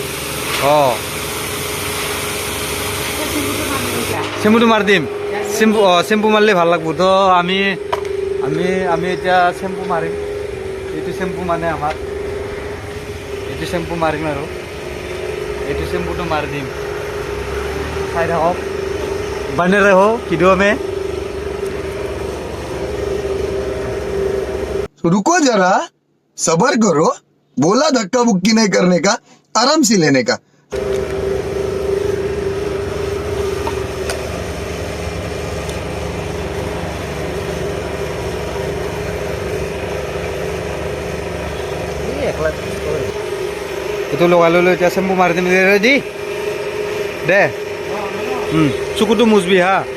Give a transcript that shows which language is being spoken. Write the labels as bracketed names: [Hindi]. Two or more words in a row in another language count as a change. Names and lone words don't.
[Assamese] চেম্পুটো মাৰি দিম। চেম্পু মাৰিলে ভাল লাগব। তো আমি এতিয়া চেম্পু মাৰিম। এইটো চেম্পু মানে আমাৰ এইটো চেম্পু মাৰিম আৰু এইটো চেম্পুটো মাৰি দিম। চাই থাকক, [Hindi] बने रहो वीडियो में। रुको जरा, सबर करो। बोला धक्का बुक्की नहीं करने का, आराम से लेने का। [Assamese] এইটো লগাই ললো। এতিয়া চেম্পু মাৰি দিম। ৰেডি দে। চকুটো মুচবি হা।